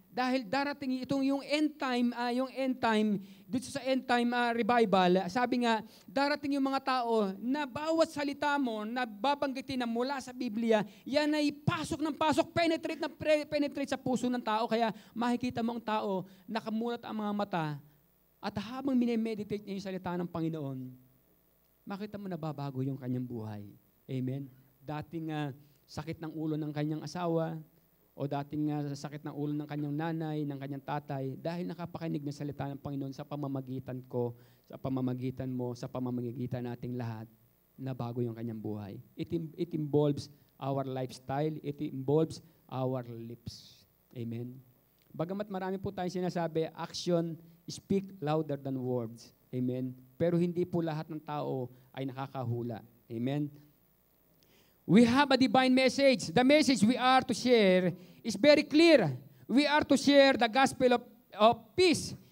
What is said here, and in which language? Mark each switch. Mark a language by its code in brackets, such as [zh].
[tl] Dahil darating yung end time dito sa end time revival, sabi nga darating yung mga tao na bawat salita mo na babanggitin na mula sa Biblia, yan ay pasok ng pasok, penetrate sa puso ng tao, kaya makikita mo ang tao nakamulat ang mga mata at habang minemeditate niya yung salita ng Panginoon, makita mo nababago yung kanyang buhay. Amen? Dating sakit ng ulo ng kanyang asawa, o dating sakit ng ulo ng kanyang nanay, ng kanyang tatay, dahil nakapakinig ng salita ng Panginoon sa pamamagitan ko, sa pamamagitan mo, sa pamamagitan nating lahat, nabago yung kanyang buhay. [en] It involves our lifestyle, it involves our lips. Amen? [tl] Bagamat marami po tayong sinasabi, [en] action speak louder than words. Amen? [tl] Pero hindi po lahat ng tao ay nakakahula. [en] Amen? We have a divine message. The message we are to share is very clear. We are to share the gospel of peace.